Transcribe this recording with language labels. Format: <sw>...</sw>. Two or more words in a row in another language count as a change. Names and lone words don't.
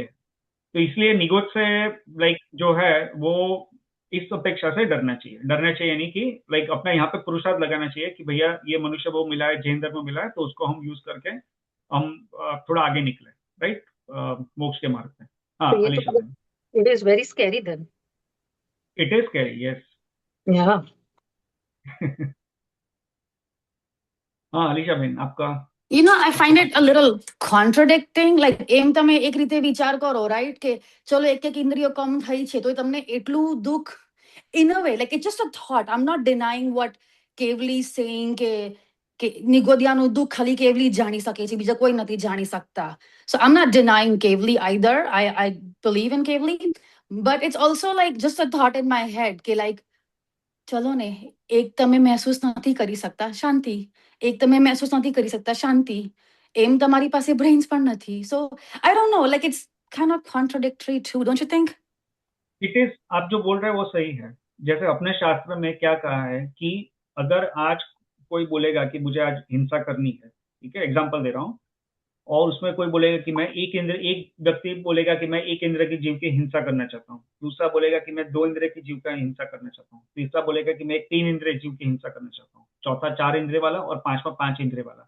<hi>तो इसलिए निगोद से लाइक जो है वो इस अपेक्षा से डरना चाहिए यानी कि लाइक अपना यहाँ पे पुरुषार्थ लगाना चाहिए कि भैया ये मनुष्य वो मिला है, जैन धर्म मिला है, तो उसको हम यूज करके हम थोड़ा आगे निकले, राइट, मोक्ष के मार्ग पे। हाँ तो ये अलीशा तो बहन,</hi> <en>it is very scary then. It is scary, yes. Yeah.</en> <hi>हाँ अलीशा बहन, आपका</hi> <en>I find it a little contradicting.</en> <gu>Like એમ તમે એક રીતે વિચાર કરો, right, કે ચલો એક ઇન્દ્રિયો કમ થઈ છે તો તમને એટલું દુઃખ,</gu> <en>in a way, like it's just a thought. I'm not denying what Kevli is saying,</en> <gu>કે નિગોદિયાનું દુઃખ ખાલી કેવલી જાણી શકે છે, બીજા કોઈ નથી જાણી શકતા.</gu> <en>So I'm not denying Kevli either. I believe in Kevli, but it's also like just a thought in my head</en> <gu>કે like ચલો ને, એક તમે મહેસૂસ નથી કરી શકતા, શાંતિ. એક તમે મહેસૂસ નથી કરી શકતા, શાંતિ. એમ તમારી પાસે brains પણ નથી.</gu> <en>So I don't know, like it's kind of contradictory too, don't you think? It is,</en> <hi>आप जो बोल रहे हैं वो सही है। जैसे अपने शास्त्र में क्या कहा है कि अगर आज कोई बोलेगा कि मुझे आज हिंसा करनी है, ठीक है, एग्जाम्पल दे रहा हूँ, और उसमें कोई बोलेगा कि मैं एक व्यक्ति बोलेगा कि मैं एक इंद्र की जीव की हिंसा करना चाहता हूँ, दूसरा बोलेगा कि मैं 2 इंद्रिय की जीव का हिंसा करना चाहता हूँ, तीसरा बोलेगा कि मैं एक 3 इंद्रिय जीव की हिंसा करना चाहता हूँ, चौथा 4 इंद्रिय वाला और पांचवा 5 इंद्रिय वाला।</hi>